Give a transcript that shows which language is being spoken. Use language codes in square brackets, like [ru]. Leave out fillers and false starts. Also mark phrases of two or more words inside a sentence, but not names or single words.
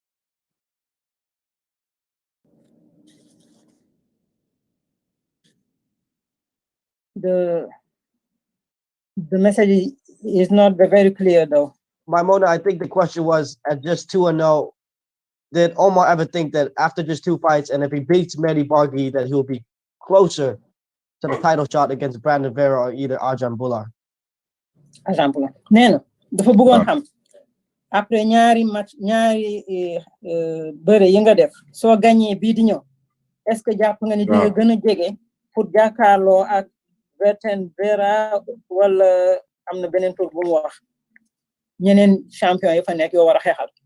[en] The message is not very clear though. Maimona, I think the question was at just 2-0. Did Omar ever think that after just 2 fights, and if he beats Manny Bargi, that he'll be closer to the title shot against Brandon Vera or either Arjan Bular? [wo] exemple nee na dafa bëggoon xam après ñaari match ñaari bëre yi nga def soo gagné bii di ñëw [fr] est-ce que [wo] jàpp nga ni di nga gën a jege pour jàkkaarloo ak Vera wala am na beneen tur bu mu wax ñeneen champion yi fa nekk yoo war a xeexal.